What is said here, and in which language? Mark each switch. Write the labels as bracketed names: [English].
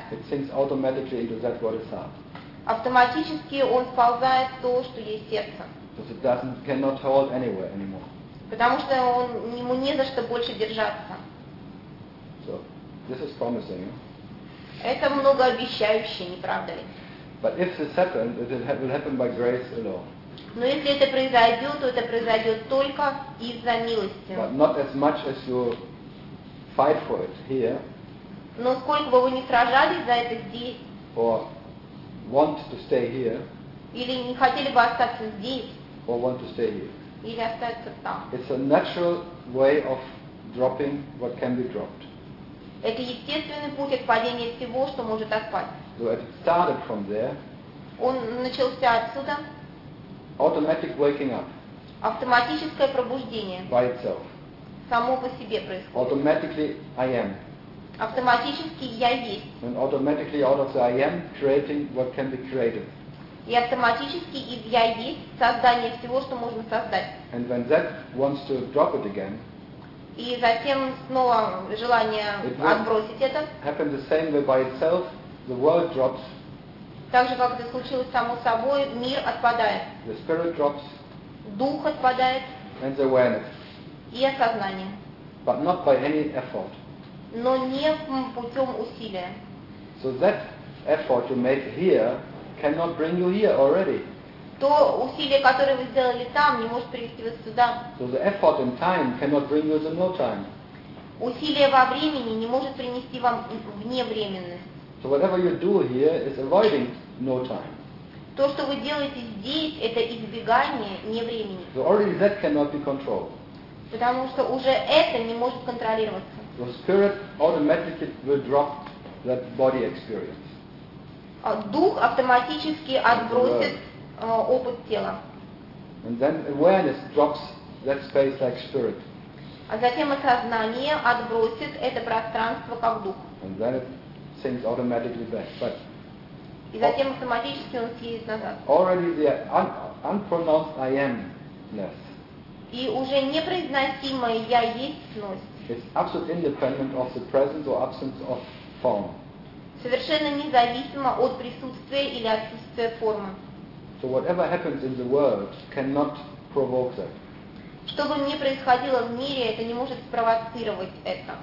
[English] It sinks automatically into that bodhisattva. [Russian] Автоматически он вползает в то, что есть сердце. [English] Because it doesn't, cannot hold anywhere anymore. [Russian] Потому что он, ему не за что больше держаться. [English] So, this is promising. [Russian] Это многообещающе, не правда ли? [English] But if this happens, it will happen by grace alone. [Russian] Но если это произойдет, то это произойдет только из-за милости. [English] But not as much as you fight for it here. [Russian] Но сколько бы вы ни сражались за это здесь. [English] Or want to stay here. [Russian] Или не хотели бы остаться здесь. [English] Or want to stay here. [Russian] Или остаться там. [English] It's a natural way of dropping what can be dropped. [Russian] Это естественный путь отпадения всего, что может отпасть. [English] So it started from there. [Russian] Он начался отсюда. [English] Automatic waking up. [Russian] Автоматическое пробуждение. [English] By itself. [Russian] Само по себе происходит. [English] Automatically I am. [Russian] Автоматически я есть. [English] And automatically out of the I am creating what can be created. [Russian] И автоматически из я есть создание всего, что можно создать. [English] And when that wants to drop it again. [Russian] И затем снова желание отбросить это. [English] Happen the same way by itself, the world drops. [Russian] Так же, как это случилось само собой, мир отпадает. [English] The spirit drops. [Russian] Дух отпадает. [English] And the awareness. [Russian] И осознание. [English] But not by any effort. [Russian] Но не путем усилия. [English] So that effort you made here cannot bring you here already. [Russian] То усилие, которое вы сделали там, не может привести вас сюда. [English] So the effort in time cannot bring you to no time. [Russian] Усилие во времени не может принести вам вне временность. [English] So whatever you do here is avoiding no time. [Russian] То, что вы делаете здесь, это избегание не времени. [English] So already that cannot be controlled. [Russian] Потому что уже это не может контролироваться. [English] The spirit automatically will drop that body experience. [Russian] Дух автоматически отбросит опыт тела. [English] And then awareness drops that space like spirit. [Russian] А затем осознание отбросит это пространство как дух. [English] And then it sinks automatically back, but [Russian] и затем автоматически он съедет назад. [English] Already the unpronounced I am-ness. [Russian] И уже непроизносимое я есть-ность. [English] It's absolutely independent of the presence or absence of form. [Russian] Совершенно независимо от присутствия или отсутствия формы. [English] So whatever happens in the world cannot provoke that. [Russian] Что бы ни происходило в мире, это не может спровоцировать это.